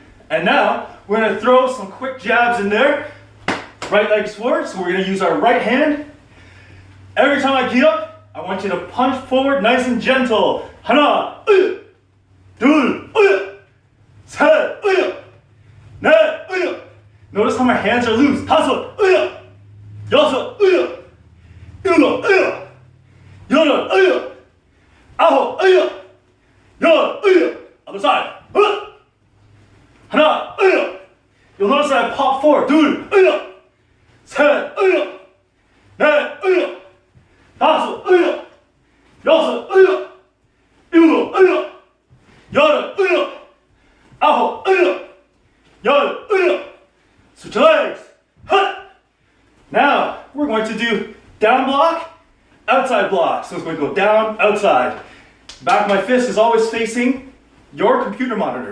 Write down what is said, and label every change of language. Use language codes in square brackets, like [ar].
[en] And now, we're going to throw some quick jabs in there. Right leg's forward, so we're going to use our right hand. Every time I get up, I want you to punch forward nice and gentle. [ko] 하나, 둘, 셋, 넷, [en] notice how my hands are loose. [ko] 다섯, 여섯, 일곱, 여덟, 아홉, 열, [en] other side. [ko] 하나, [en] you'll notice that I pop forward. [ko] 둘, 셋, 넷, 다섯, 여섯, 일곱, 여덟, 아홉, 열. [en] Switch your legs. Now, we're going to do down block, outside block. So it's going to go down, outside. Back of my fist is always facing your computer monitor.